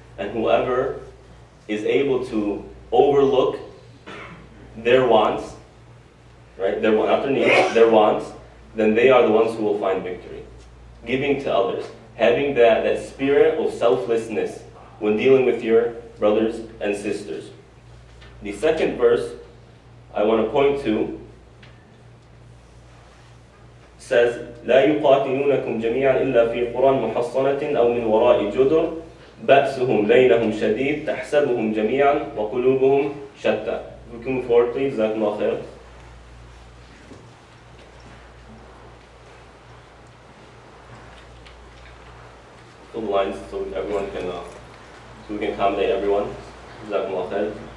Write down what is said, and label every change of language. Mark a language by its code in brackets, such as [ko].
[en] And whoever is able to overlook their wants, right? Not their needs, their wants, then they are the ones who will find victory. Giving to others, having that spirit of selflessness when dealing with your brothers and sisters. The second verse I want to point to says, [ar] لا يقاتلونكم جميعا إلا في قرى محصنة أو من وراء جدر بأسهم بينهم شديد تحسبهم جميعا وقلوبهم شتى. [en] If we can move forward, please. [ar] جزاكم الله خير. [en] Fill the lines so everyone can, so we can accommodate everyone. [ar] جزاكم الله خير.